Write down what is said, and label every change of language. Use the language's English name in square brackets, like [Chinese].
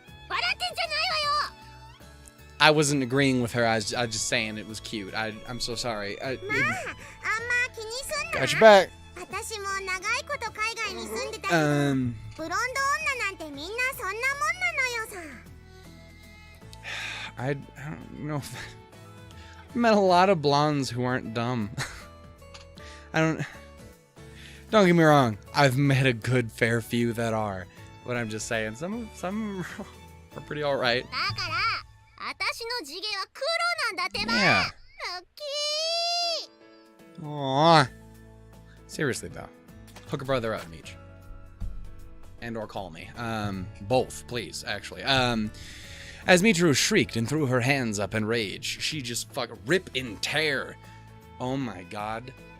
[Japanese] 笑ってんじゃないわよ。 [English] I wasn't agreeing with her. I was just saying it was cute. I'm so sorry. [Japanese] まあ、あんま気にすんな。 [English] Got your back. [Japanese] 私も長いこと海外に住んでたけど、ブロンド女なんてみんなそんなもんなのよさ。 [English] I don't know. I met a lot of blondes who aren't dumb. Don't get me wrong. I've met a good fair few that are, but I'm just saying some are pretty all right. [Japanese] だから私の地毛は黒なんだってば。 [English] Yeah. [Japanese] ラッキー。 Aww. [English] Seriously though, hook a brother up, Meech, and or call me. Both, please. Actually. As Michiru shrieked and threw her hands up in rage, she just rip and tear. Oh my god.